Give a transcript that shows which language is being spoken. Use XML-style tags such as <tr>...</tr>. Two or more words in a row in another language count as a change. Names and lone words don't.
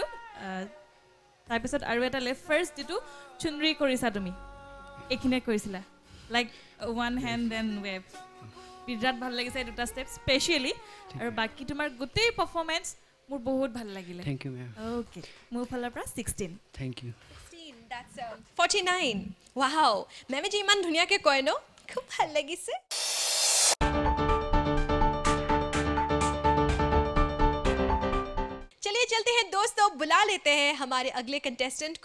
<as>তাৰপিছত আৰু এটা ফাৰ্ষ্ট যিটো চুনৰি কৰিছা তুমি, এইখিনিয়ে কৰিছিলা</as> <en>like one hand and wave.</en> <as>বিৰাট ভাল লাগিছে এই দুটা ষ্টেপ স্পেচিয়েলি। আৰু বাকী তোমাৰ গোটেই পাৰফৰ্মেঞ্চ মোৰ বহুত ভাল লাগিলে।</as> <en>Thank you ma'am</en> <as>অ'কে মোৰ ফালৰ পৰা 16।</as> <en>Thank you</en> <as>49 ৱাও, মেমে যে ইমান ধুনীয়াকৈ কয় ন, খুব ভাল লাগিছে।</as> <hi>चलिए चलते हैं दोस्तों, बुला लेते हैं हमारे अगले कंटेस्टेंट को।</hi>